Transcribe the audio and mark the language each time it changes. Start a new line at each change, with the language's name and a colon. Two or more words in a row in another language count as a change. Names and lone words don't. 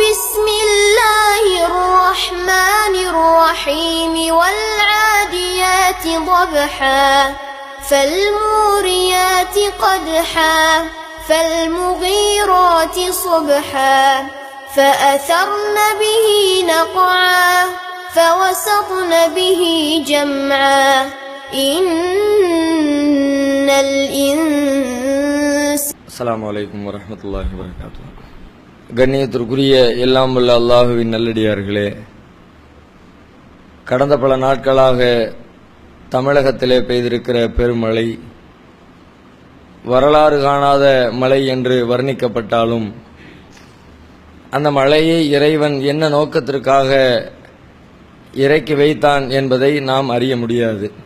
Arabic: بسم الله الرحمن الرحيم والعاديات ضبحا فالموريات قدحا فالمغيرات صبحا فأثرن به نقعا فوسطن به جمعا إن الإنسان. السلام عليكم ورحمة الله وبركاته.
Tamil: கண்ணியத்திற்குரிய எல்லாம் வல்ல அல்லாஹுவின் நல்லடியார்களே, கடந்த பல நாட்களாக தமிழகத்திலே பெய்திருக்கிற பெருமழை வரலாறு காணாத மழை என்று வர்ணிக்கப்பட்டாலும் அந்த மழையை இறைவன் என்ன நோக்கத்திற்காக இறக்கி வைத்தான் என்பதை நாம் அறிய முடியாது.